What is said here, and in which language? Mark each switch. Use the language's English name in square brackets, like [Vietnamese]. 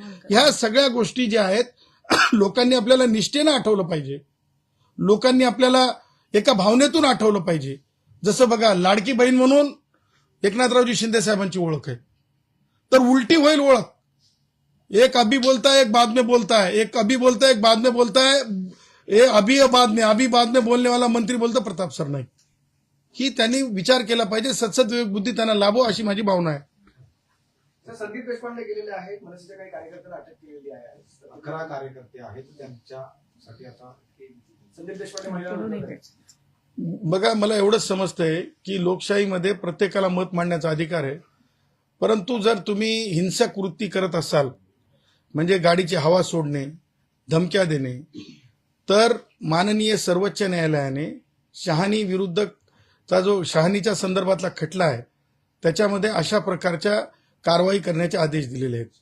[Marathi] ह्या सगळ्या गोष्टी ज्या आहेत, लोकांनी आपल्याला निष्ठेनं आठवलं पाहिजे. लोकांनी आपल्याला एका भावनेतून आठवलं पाहिजे. जसं बघा, लाडकी बहीण म्हणून एकनाथरावजी शिंदे साहेबांची ओळख आहे, तर उलटी होईल ओळख. [Hindi] एक अभी बोलता है, एक बाद में बोलता है, एक अभी बोलता है, एक बाद में बोलता है, अभी बाद में बोलने वाला मंत्री बोलतो प्रताप सरनाईक. [Marathi] ही त्यांनी विचार केला पाहिजे. सत्सद विवेक बुद्धी त्यांना लाभो, अशी माझी भावना आहे. संदीप देशपांडे गेलेले आहेत, मनसेच्या काही कार्यकर्त्यांना अटक केलेली आहे. 11 कार्यकर्ते आहेत, त्यांच्यासाठी आता संदीप देशपांडे म्हणल्यावर बघा, मला एवढंच समजतंय की लोकशाहीमध्ये प्रत्येकाला मत मांडण्याचा अधिकार आहे, परंतु जर तुम्ही हिंसक कृती करत असाल, म्हणजे गाडीची हवा सोडणे, धमक्या देणे, तर माननीय सर्वोच्च न्यायालयाने शहानी विरुद्धचा जो शहानीच्या संदर्भातला खटला आहे, त्याच्यामध्ये अशा प्रकारच्या कारवाई करण्याचे आदेश दिलेले आहेत.